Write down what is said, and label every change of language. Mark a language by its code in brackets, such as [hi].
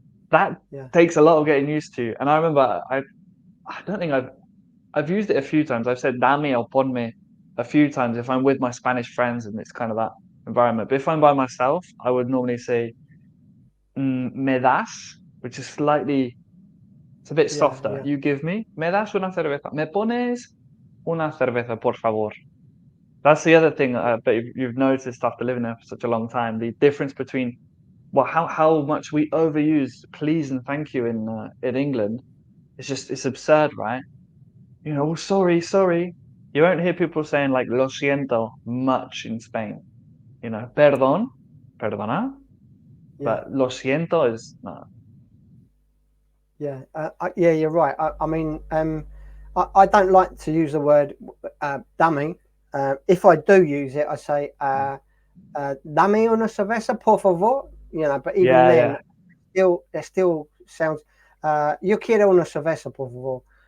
[en] That takes a lot of getting used to. And I remember, I don't think I've used it a few times. I've said dame or ponme a few times if I'm with my Spanish friends and it's kind of that environment. But if I'm by myself, I would normally say [es] me das, [en] which is it's a bit softer. You give me, [es] me das una cerveza. Me pones una cerveza, por favor. [en] That's the other thing that you've noticed after living there for such a long time, the difference between how much we overuse please and thank you in England. It's absurd, right? Sorry. You won't hear people saying like [es] lo siento [en] much in Spain. [es] Perdón, perdona, [en] but [es] lo siento [en] is no. Yeah, you're right. I mean, I don't like to use the word dummy. If I do use it, I say [es] dame una cerveza, por favor. [en] But even then, it still sounds. [es] Yo quiero una cerveza, por favor.